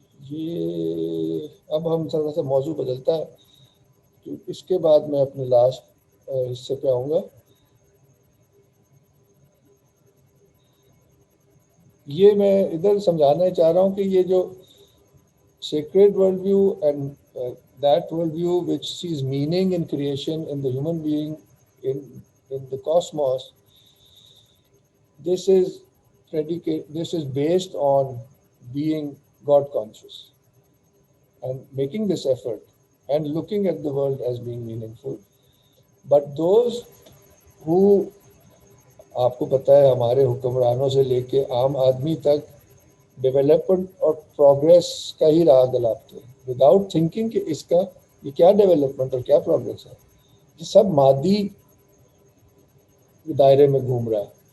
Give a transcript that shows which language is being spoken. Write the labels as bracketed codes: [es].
[ur] یہ اب ہم تھوڑا سا موضوع بدلتا ہے, تو اس کے بعد میں اپنے لاسٹ حصے پہ آؤں گا. یہ میں ادھر سمجھانا چاہ رہا ہوں کہ یہ جو [en] sacred world view and that world view which sees meaning in creation, in the human being, in the cosmos, this is based on being God conscious and making this effort and looking at the world as being meaningful. But those who, [ur] آپ کو پتہ ہے ہمارے حکمرانوں سے لے کے عام آدمی تک ڈیولپمنٹ اور پروگریس کا ہی راہ دلاتے ہیں, وداؤٹ تھنکنگ کہ اس کا یہ کیا ڈیولپمنٹ اور کیا پروگریس ہے. یہ سب مادی دائرے میں گھوم رہا ہے.